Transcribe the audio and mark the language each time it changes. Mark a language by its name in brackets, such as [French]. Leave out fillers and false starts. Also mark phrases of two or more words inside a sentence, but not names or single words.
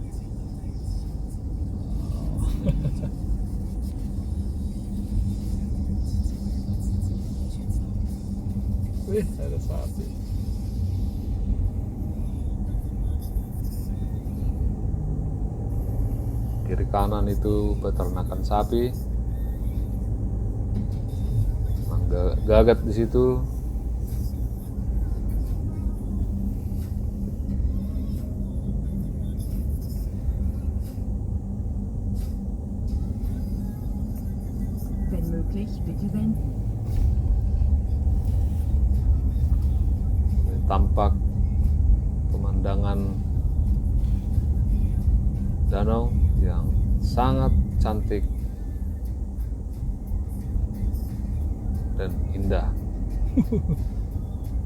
[Indonesian] Wih, ada sapi. Kiri kanan itu peternakan sapi. Memang gagat di situ. [German] Wenn möglich, bitte wenden. [Indonesian] Tampak pemandangan danau yang sangat cantik dan indah.